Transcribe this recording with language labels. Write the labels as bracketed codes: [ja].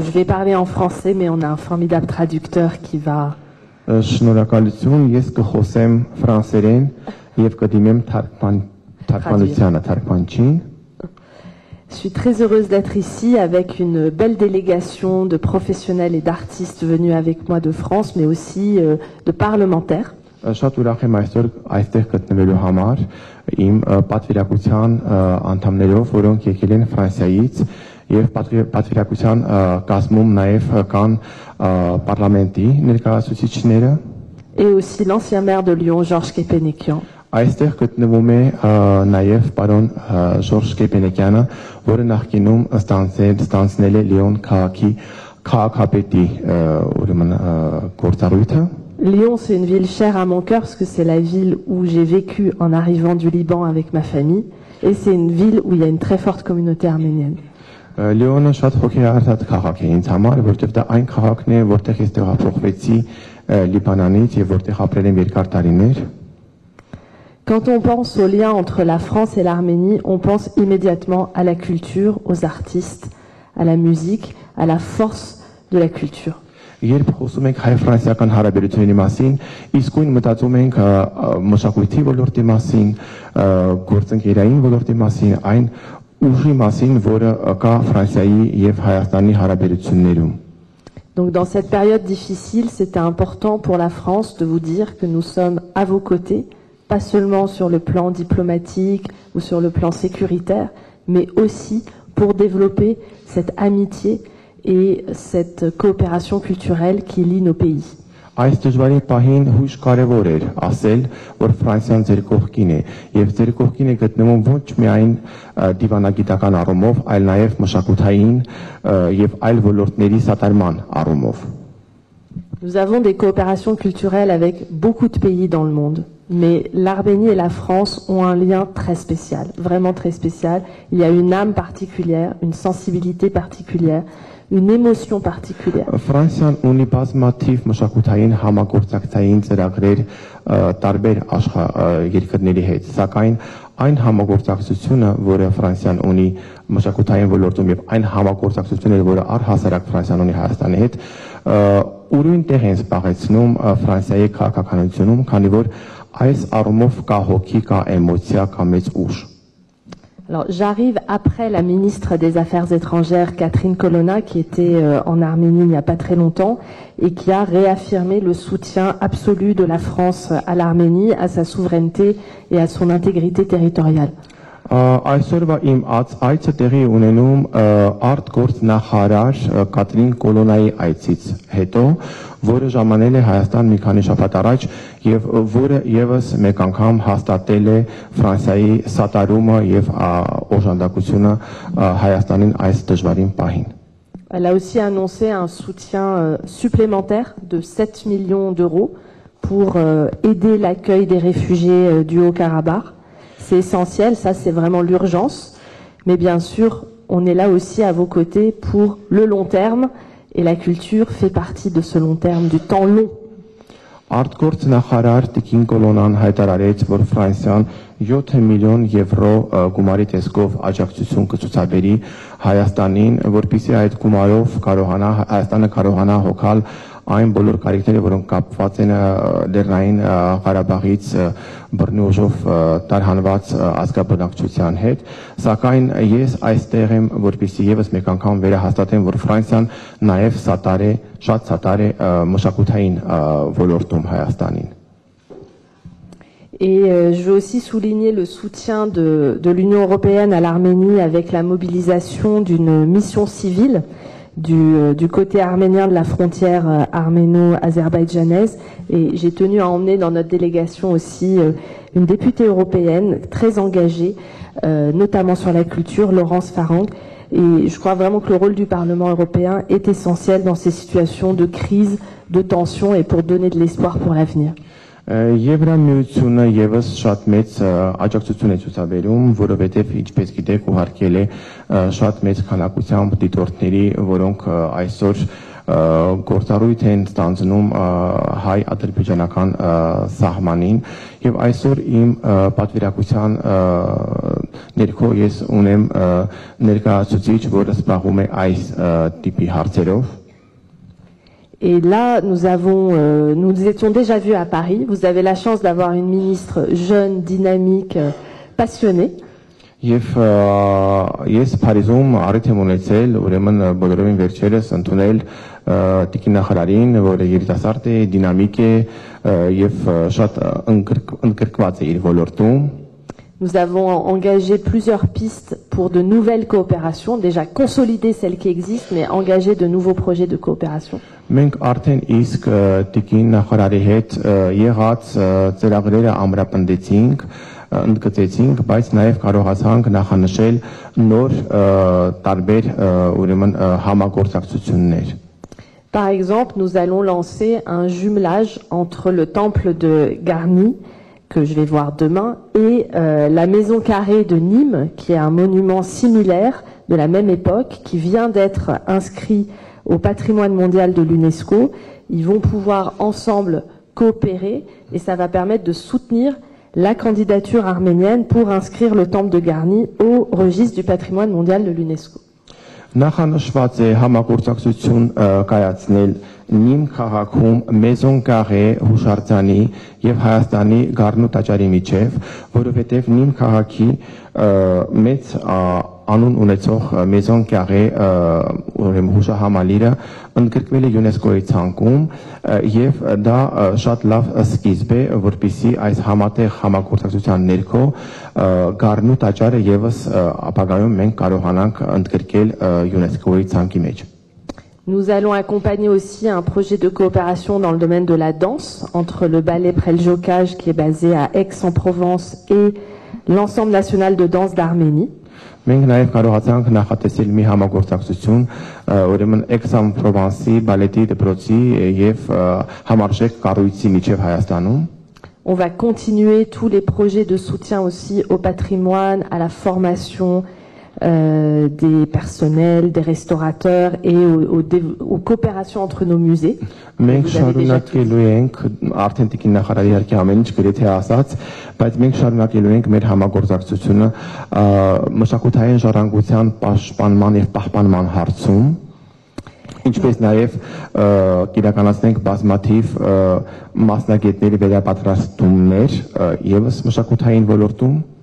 [fr] Je vais parler en français, mais on a un formidable traducteur qui va... [hy] Շնորհակալություն, ես կխոսեմ ֆրանսերեն եւ կդիմեմ թարգմանչին։ [fr] Je suis très heureuse d'être ici avec une belle délégation de professionnels et d'artistes venus avec moi de France, mais aussi de parlementaires. [hy] Շատ ուրախ եմ այսօր այստեղ գտնվելու համար իմ պատվիրակության անդամներով, որոնք եկել են Ֆրանսիայից եւ պատվիրակության կազմում նաեւ կան պարլամենտի ներկայացուցիչները [fr] et aussi l'ancien maire de Lyon, Georges Kepenekian. [hy] Այստեղ գտնվում է նաև պարոն Ժորժ Կեպենեկյանը, որը նախկինում ստանձնել է Լիոն քաղաքի քաղաքապետի ուրեմն գործառույթը։ [fr] Lyon, c'est une ville chère à mon cœur parce que c'est la ville où j'ai vécu en arrivant du Liban avec ma famille et c'est une ville où il y a une très forte communauté arménienne. [hy] Լիոնը շատ հոգեարտ քաղաք է ինձ համար, որտեղ դա այն քաղաքն է, որտեղ ես տեղափոխվեցի Լիբանանից եւ որտեղ ապրել եմ երկար տարիներ։ [fr] Quand on pense au lien entre la France et l'Arménie, on pense immédiatement à la culture, aux artistes, à la musique, à la force de la culture. [hy] Երբ խոսում ենք հայ-ֆրանսիական հարաբերությունների մասին, իսկույն մտածում ենք մշակույթի ոլորտի մասին, գործընկերային ոլորտի մասին, այն ուժի մասին, որը կա Ֆրանսիայի եւ Հայաստանի հարաբերություններում։ [fr] Donc dans cette période difficile, c'était important pour la France de vous dire que nous sommes à vos côtés, pas seulement sur le plan diplomatique ou sur le plan sécuritaire, mais aussi pour développer cette amitié et cette coopération culturelle qui lie nos pays. [hy] Այս դժվարի պահին հույժ կարևոր էր ասել, որ Ֆրանսիան ձեր կողքին է, եւ ձեր կողքին է գտնվում ոչ միայն դիվանագիտական առումով, այլ նաեւ մշակութային եւ այլ ոլորտների սատարման առումով։ [fr] Nous avons des coopérations culturelles avec beaucoup de pays dans le monde, mais l'Arménie et la France ont un lien très spécial, vraiment très spécial. Il y a une âme particulière, une sensibilité particulière, une émotion particulière. [hy] Ֆրանսիան ունի բազմաթիվ մշակութային համագործակցային ծրագրեր տարբեր երկրների հետ, սակայն այն համագործակցությունը, որը Ֆրանսիան ունի մշակութային ոլորտում եւ այն համագործակցությունները, որը առհասարակ Ֆրանսիան ունի Հայաստանի հետ, ուրույն տեղ են զբաղեցնում Ֆրանսիայի քաղաքականությունում, քանի որ այս առումով կա հոգի, կա էմոցիա, կա մեծ ուժ։ [fr] Alors, j'arrive après la ministre des Affaires étrangères, Catherine Colonna, qui était en Arménie il n'y a pas très longtemps et qui a réaffirmé le soutien absolu de la France à l'Arménie, à sa souveraineté et à son intégrité territoriale. [hy] Այսօրվա իմ այցը տեղի ունենում արտգործնախարար Կատրին Կոլոնայի այցից հետո, որը ժամանել է Հայաստան մի քանի շաբաթ առաջ եւ որը եւս մեկ անգամ հաստատել է Ֆրանսիայի սատարումը եւ օժանդակությունը Հայաստանին այս դժվարին պահին։ [fr] Elle a aussi annoncé un soutien supplémentaire de 7 millions d'euros pour aider l'accueil des réfugiés du Haut-Karabakh. C'est essentiel, ça c'est vraiment l'urgence, mais bien sûr, on est là aussi à vos côtés pour le long terme, et la culture fait partie de ce long terme, du temps long. [hy] Արտգործնախարար Տիկին Կոլոնան հայտարարեց, որ Ֆրանսիան 7 միլիոն եվրո գումարի տեսքով աջակցություն կցուցաբերի Հայաստանին, որպեսզի այդ գումարով Հայաստանը կարողանա հոգալ այն բոլոր կարիքները, որոնք կապված են Լեռնային Ղարաբաղից բռնի ուժով տարհանված ազգաբնակչության հետ, սակայն ես այստեղ եմ, որպեսզի եւս մեկ անգամ վերահաստատեմ, որ Ֆրանսիան նաեւ շատ սատար է մշակութային ոլորտում Հայաստանին։ [fr] Et je veux aussi souligner le soutien de l'Union européenne à l'Arménie avec la mobilisation d'une mission civile du côté arménien de la frontière arméno-azerbaïdjanaise. Et j'ai tenu à emmener dans notre délégation aussi une députée européenne très engagée, notamment sur la culture, Laurence Farang. Et je crois vraiment que le rôle du Parlement européen est essentiel dans ces situations de crise, de tension et pour donner de l'espoir pour l'avenir. [hy] Եվրամիությունը եւս շատ մեծ աջակցություն է ցուցաբերում, որովհետեւ ինչպես գիտեք, ուղարկել է շատ մեծ քանակությամբ դիտորդների, որոնք այսօր գործառույթ են ստանձնում հայ-ադրբեջանական սահմանին եւ այսօր իմ պատվիրակության ներքո ես ունեմ ներկայացուցիչ, որը զբաղվում է այս տիպի հարցերով։ [fr] Et là, nous étions déjà vus à Paris. Vous avez la chance d'avoir une ministre jeune, dynamique, passionnée. [hy] Եվ ես Փարիզում առիթ եմ ունեցել, ուրեմն բոլորովին վերջերս ընդունել Տիկին նախարարին, որը երիտասարդ է, դինամիկ է եւ շատ ընդգրկված է իր ոլորտում։ [fr] Nous avons engagé plusieurs pistes pour de nouvelles coopérations, déjà consolider celles qui existent, mais engager de nouveaux projets de coopération. [hy] Մենք արդեն իսկ Տիկին նախարարի հետ եղած ծրագրերը ամրապնդեցինք, ընդգծեցինք, բայց նաև կարողացանք նախանշել նոր տարբեր ուրեմն համագործակցություններ։ [fr] Par exemple, nous allons lancer un jumelage entre le temple de Garni, que je vais voir demain, et la maison carrée de Nîmes, qui est un monument similaire de la même époque, qui vient d'être inscrit au patrimoine mondial de l'UNESCO. Ils vont pouvoir ensemble coopérer et ça va permettre de soutenir la candidature arménienne pour inscrire le temple de Garni au registre du patrimoine mondial de l'UNESCO. [hy] Նախանշված է համագործակցություն կայացնել Նիմ քաղաքում Մեզոն Կաղե հուշարձանի եւ Հայաստանի Գառնու տաճարի միջև, որովհետեւ Նիմ քաղաքի մեծ անուն ունեցող Մեզոն Կաղե ուրեմն հուշահամալիրը ընդգրկվել է ՅՈՒՆԵՍԿՕ-ի ցանկում եւ դա շատ լավ սկիզբ է, որպեսզի այս համատեղ համագործակցության ներքո Գառնու տաճարը եւս ապագայում մենք կարողանանք ընդգրկել ՅՈՒՆԵՍԿՕ-ի ցանկի մեջ։ [fr] Nous allons accompagner aussi un projet de coopération dans le domaine de la danse entre le ballet Preljocaj qui est basé à Aix-en-Provence et l'ensemble national de danse d'Arménie. [hy] Մենք նաև կարողացանք նախատեսել մի համագործակցություն ուրեմն Aix-en-Provence-ի բալետի դպրոցի եւ համարժեք կառույցի միջև Հայաստանում։ [fr] On va continuer tous les projets de soutien aussi au patrimoine, à la formation des personnels, des restaurateurs et aux coopérations entre nos musées. [hy] Մենք շարունակելու ենք արդեն տիկին նախարարի իհարկե ամեն ինչ գրեթե ասած, բայց մենք շարունակելու ենք մեր համագործակցությունը մշակութային ժառանգության պաշտպանման եւ պահպանման հարցում, ինչպես նաեւ կիրականացնենք բազմաթիվ մասնագետների վերապատրաստումներ եւս մշակութային ոլորտում։